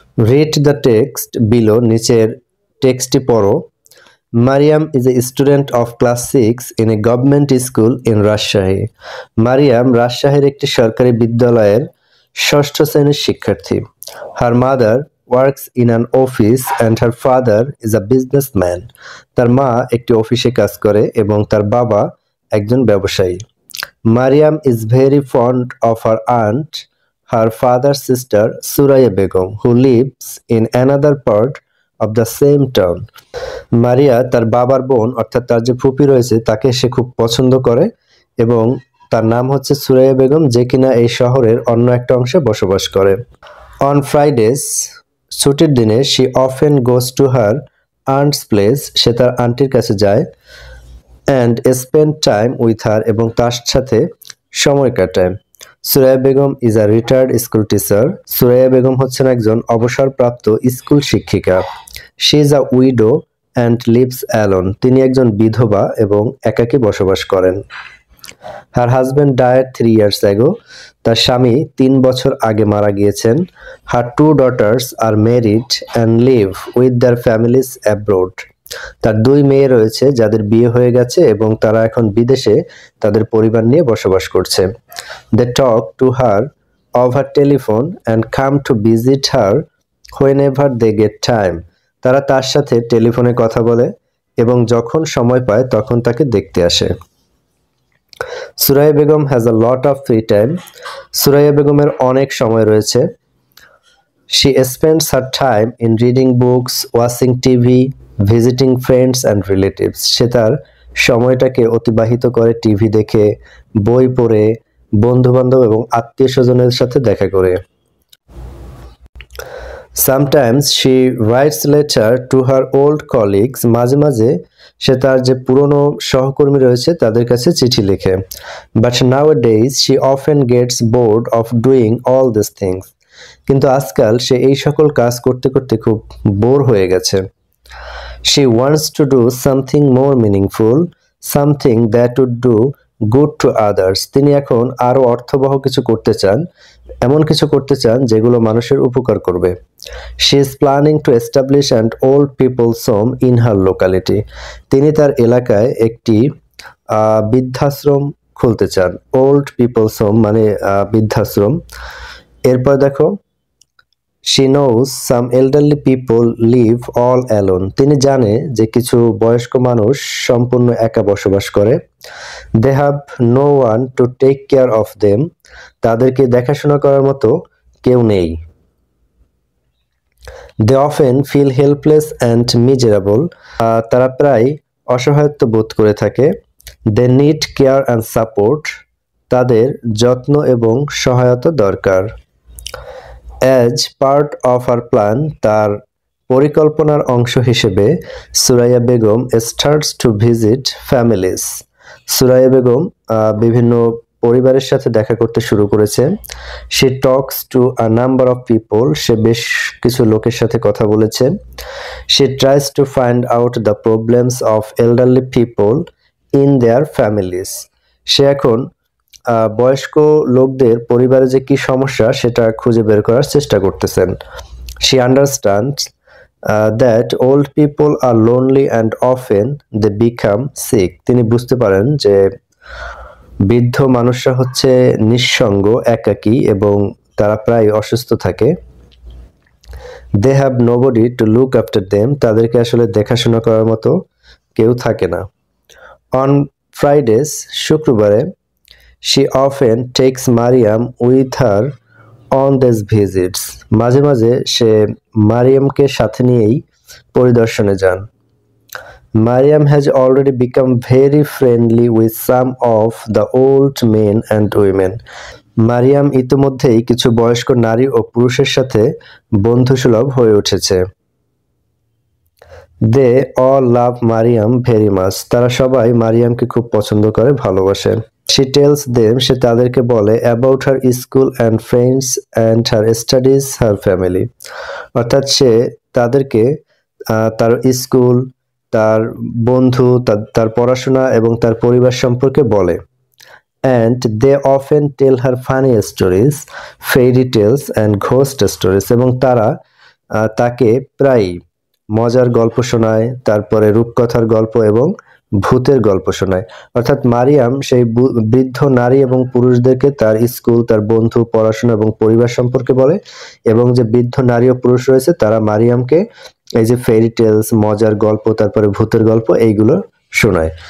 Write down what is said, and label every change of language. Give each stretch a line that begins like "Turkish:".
English: read the text below,
Bangla: নিচের টেক্সটটি পড়ো।
English: Mariam is a student of class 6 in a government school in Rajshahi.
Bangla: Mariam রাজশাহীর একটি সরকারি বিদ্যালয়ের ষষ্ঠ শ্রেণীর শিক্ষার্থী।
English: Her mother works in an office and her father is a businessman.
Bangla: তার মা একটি অফিসে কাজ করে এবং তার বাবা একজন ব্যবসায়ী।
English: Mariam is very fond of her aunt, her father's sister Suraya Begum, who lives in another part of the same town.
Bangla: মারিয়া তার বাবার বোন অর্থাৎ তার যে ফুপি রয়েছে তাকে সে খুব পছন্দ করে এবং তার নাম হচ্ছে সুরাইয়া বেগম, যে কিনা এই শহরের অন্য একটা অংশে বসবাস করে।
English: On Fridays,
Bangla: ছুটির দিনে
English: she often goes to her aunt's place,
Bangla: সে তার আন্টির কাছে যায়,
English: and spend time with her
Bangla: এবং তার সাথে সময় কাটায়।
English: Suraiya Begum is a retired school teacher.
Bangla: Suraiya Begum হচ্ছেন একজন অবসরপ্রাপ্ত স্কুল শিক্ষিকা।
English: She is a widow and lives alone.
Bangla: তিনি একজন বিধবা এবং একাকী বসবাস করেন।
English: Her husband died 3 years ago.
Bangla: তার স্বামী 3 বছর আগে মারা গিয়েছেন।
English: Her 2 daughters are married and live with their families abroad.
Bangla: তার 2 মেয়ে রয়েছে যাদের বিয়ে হয়ে গেছে এবং তারা এখন বিদেশে তাদের পরিবার নিয়ে বসবাস করছে।
English: They talk to her over telephone and come to visit her whenever they get time.
Bangla: তারা তার সাথে টেলিফোনে কথা বলে এবং যখন সময় পায় তখন তাকে দেখতে আসে।
English: Suraiya Begum has a lot of free time.
Bangla: Suraiya বেগমের অনেক সময় রয়েছে।
English: She spends her time in reading books, watching TV, visiting friends and relatives.
Bangla: সে তার সময়টাকে অতিবাহিত করে টিভি দেখে, বই পড়ে, বন্ধুবান্ধব এবং আত্মীয় স্বজনের সাথে দেখা করে।
English: Sometimes she writes letter to her old colleagues.
Bangla: মাঝে মাঝে সে তার যে পুরনো সহকর্মী রয়েছে তাদের কাছে চিঠি লেখে।
English: But nowadays she often gets bored of doing all these things.
Bangla: কিন্তু আজকাল সে এই সকল কাজ করতে করতে খুব বোর হয়ে গেছে।
English: She wants to do something more meaningful, something that would do good to others.
Bangla: তিনি এখন আরো অর্থবহ কিছু করতে চান, এমন কিছু করতে চান যেগুলো মানুষের উপকার করবে।
English: She is planning to establish an old people's home in her locality.
Bangla: তিনি তার এলাকায় একটি বৃদ্ধাশ্রম খুলতে চান। ওল্ড পিপলস হোম মানে বৃদ্ধাশ্রম। এরপর দেখো,
English: she knows some elderly people live all alone.
Bangla: তিনি জানে যে কিছু বয়স্ক মানুষ সম্পূর্ণ একা বসবাস করে।
English: They have no one to take care of them.
Bangla: তাদেরকে দেখাশোনা করার মতো কেউ নেই।
English: They often feel helpless and miserable.
Bangla: তারা প্রায় অসহায়ত্ব বোধ করে থাকে।
English: They need care and support.
Bangla: তাদের যত্ন এবং সহায়তা দরকার।
English: As part of her plan,
Bangla: তার পরিকল্পনার অংশ হিসেবে
English: Suraiya Begum starts to visit families.
Bangla: Suraiya Begum বিভিন্ন পরিবারের সাথে দেখা করতে শুরু করেছে।
English: She talks to a number of people.
Bangla: সে বেশ কিছু লোকের সাথে কথা বলেছে।
English: She tries to find out the problems of elderly people in their families.
Bangla: সে এখন বয়স্ক লোকদের পরিবারে যে কি সমস্যা সেটা খুঁজে বের করার চেষ্টা করতেছেন।
English: She understands that old people are lonely and often they become sick.
Bangla: তিনি বুঝতে পারেন যে বৃদ্ধ মানুষরা হচ্ছে নিঃসঙ্গ, একাকী এবং তারা প্রায় অসুস্থ থাকে।
English: They have nobody to look after them.
Bangla: তাদেরকে আসলে দেখাশোনা করার মতো কেউ থাকে না।
English: On Fridays,
Bangla: শুক্রবারে,
English: she often takes Mariam with her on these visits.
Bangla: মাঝে মাঝে সে মারিয়ামকে সাথে নিয়েই পরিদর্শনে যান।
English: Mariam has already become very friendly with some of the old men and women.
Bangla: Mariam ইতিমধ্যেই কিছু বয়স্ক নারী ও পুরুষের সাথে বন্ধুসুলভ হয়ে উঠেছে।
English: They all love Mariam very much.
Bangla: তারা সবাই মারিয়ামকে খুব পছন্দ করে, ভালোবাসে।
English: She tells them,
Bangla: সে তাদেরকে বলে
English: about her school and friends and her studies, her family.
Bangla: অর্থাৎ সে তাদেরকে তার স্কুল, তার বন্ধু, তার পড়াশোনা এবং তার পরিবার সম্পর্কে বলে।
English: And they often tell her funny stories, fairy tales and ghost stories.
Bangla: এবং তারা তাকে প্রায় মজার গল্প শোনায়, তারপরে রূপকথার গল্প এবং ভূতের গল্প শোনায়। অর্থাৎ মারিয়াম সেই বৃদ্ধ নারী এবং পুরুষদেরকে তার স্কুল, তার বন্ধু, পড়াশোনা এবং পরিবার সম্পর্কে বলে, এবং যে বৃদ্ধ নারী ও পুরুষ রয়েছে তারা মারিয়ামকে এই যে ফেরি টেলস, মজার গল্প, তারপরে ভূতের গল্প এইগুলো শোনায়।